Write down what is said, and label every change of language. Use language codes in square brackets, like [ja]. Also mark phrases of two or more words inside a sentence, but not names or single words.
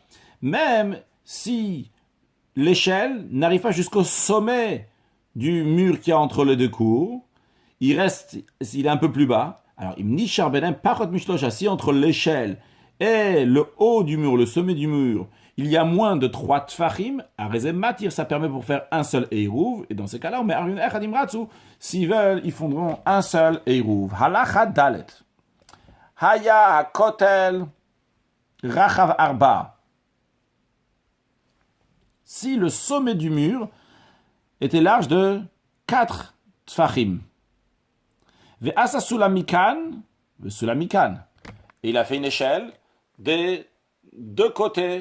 [fr] Même si l'échelle n'arrive pas jusqu'au sommet du mur qui est entre les deux cours, il est un peu plus bas. Alors, si entre l'échelle et le haut du mur, le sommet du mur, il y a moins de 3 tfachim, matir, ça permet pour faire un seul eruv, et dans ces cas-là, on met [he] מערבין אחד אם רצו. [fr] S'ils veulent, ils fondront un seul eruv. [he] הלכה ד. היה הכותל רחב ארבעה. [fr] Si le sommet du mur était large de 4 tfachim. [he] ועשה סולם מכאן, [fr] et il a fait une échelle des deux côtés.